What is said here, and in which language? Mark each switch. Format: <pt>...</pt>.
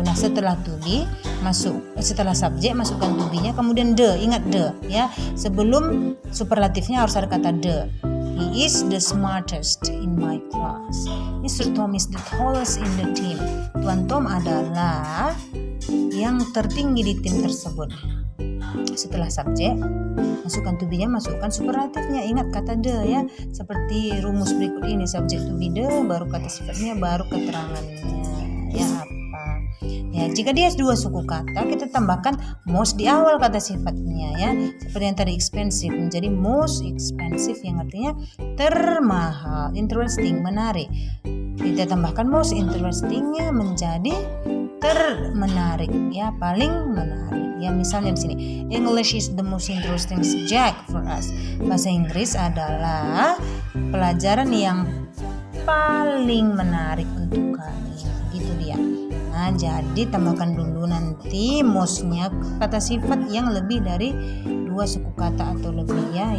<id>Nah, setelah setelah subjek masukkan to be-nya, kemudian the, ingat the ya. Sebelum superlatifnya harus ada kata the.</id> <en>He is the smartest in my class. Mr. Tom is the tallest in the team.</en> <id>Tuan Tom adalah yang tertinggi di tim tersebut. Setelah subjek, masukkan to be-nya, masukkan superlatifnya. Ingat kata the ya. Seperti rumus berikut ini,</id> <en>subject to be the,</en> <id>baru kata sifatnya, baru keterangannya. Ya apa? Ya, jika dia dua suku kata, kita tambahkan most di awal kata sifatnya ya. Seperti yang tadi expensive menjadi most expensive, yang artinya termahal. Interesting, menarik. Kita tambahkan most interestingnya menjadi termenarik ya, paling menarik. Ya, misalnya di sini,</id> <en>English is the most interesting subject for us.</en> <id>Bahasa Inggris adalah pelajaran yang paling menarik untuk kami. Gitu dia. Nah, jadi tambahkan dulu nanti most-nya kata sifat yang lebih dari dua suku kata atau lebih ya.</id>